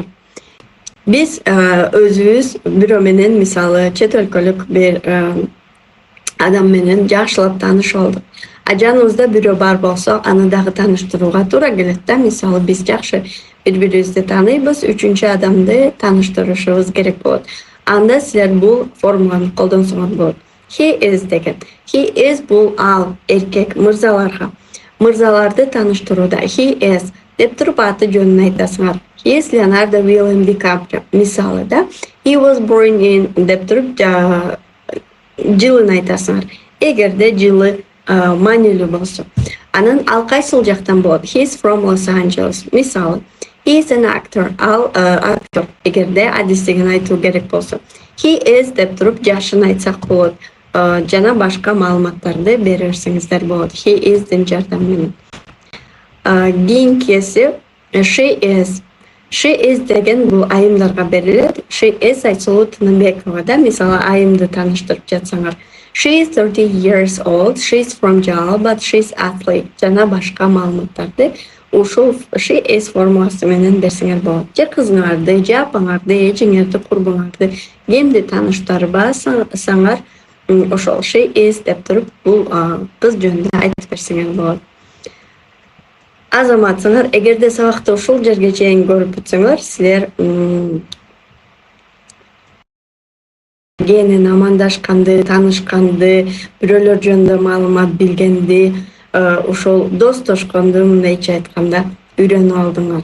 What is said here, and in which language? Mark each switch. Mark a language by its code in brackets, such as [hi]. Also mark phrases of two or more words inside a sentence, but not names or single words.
[ky] Биз өзүбүз бирөө менен мисалы чет өлкөлүк бир адам менен жакшылап таанышып алдык. Жаныбызда бирөө бар болсо, аны дагы тааныштырууга туура келет да. Мисалы биз жакшы бири-бирибизди тааныйбыз, үчүнчү адамды тааныштырышыбыз керек болот. Анда силер бул формуланы колдонсоңор болот. [en] He is [ky] деген. [en] He is [ky] бул ал эркек мырзаларга. Мырзаларды тааныштырууда [en] he is [ky] деп туруп аты жөнүн айтасыңар. [en] He is Leonardo William DiCaprio. [ky] Мисалы да. [en] He was born in [ky] деп туруп жылын айтасыңар. Эгерде жылы маанилүү болсо. Анан ал кайсыл жактан болот? [en] He is from Los Angeles. Мисалы. He is an actor. [ky] Ал актер. Эгерде адистигин айтуу керек болсо. He is деп туруп жашын айтсак болот. Жана башка маалыматтарды бере берсеңиздер болот. [en] He is'дин [ky] жардамы менен. Кийинкиси [en] she is. She is [ky] деген бул айымдарга берилет. [en] She is [ky] Айсулуу Тыныбекова да, мисалы айымды тааныштырып жатсаңар. [en] She is 30 years old. She's from Jala, but she's athlete. [ky] Жана башка маалыматтарды ушул [en] she is [ky] формуласы менен берсеңер болот. Же кызыңарды, же апаңарды, эжеңерди, курбуңарды кимди тааныштырбасаңар, ошол [en] she is [ky] деп туруп бул кыз жөнүндө айтып берсеңер болот. Азаматсыңар, эгерде сабакты ушул жерге чейин көрүп бүтсөңөр, силер кенен амандашканды, таанышканды, бирөөлөр жөнүндө маалымат билгенди, ошол достошконду мындайча айтканда үйрөнүп алдыңар.